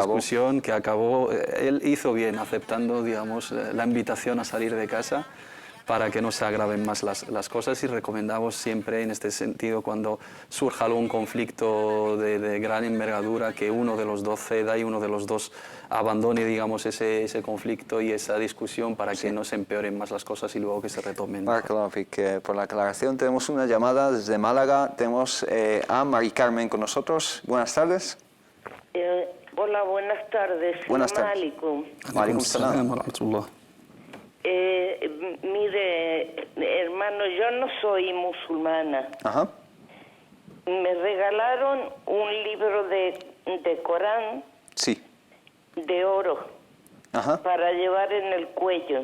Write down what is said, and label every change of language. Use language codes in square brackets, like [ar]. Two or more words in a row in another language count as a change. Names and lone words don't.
[es] Es una discusión que acabó. Él hizo bien aceptando, digamos, la invitación a salir de casa para que no se agraven más las cosas, y recomendamos siempre en este sentido, cuando surja algún conflicto de gran envergadura, que uno de los dos ceda y uno de los dos abandone, digamos, ese conflicto y esa discusión para que no se empeoren más las cosas y luego que se retomen. [ar] بارك الله فيك, [es] por la aclaración. Tenemos una llamada desde Málaga. Tenemos a Mari Carmen con nosotros. Buenas tardes. Hola, buenas tardes. Buenas tardes. Alaikum. [ar] عليكم السلام. [es] Mire, hermano, yo no soy musulmana. Ajá. Me regalaron un libro de Corán. Sí. De oro. Ajá. Para llevar en el cuello.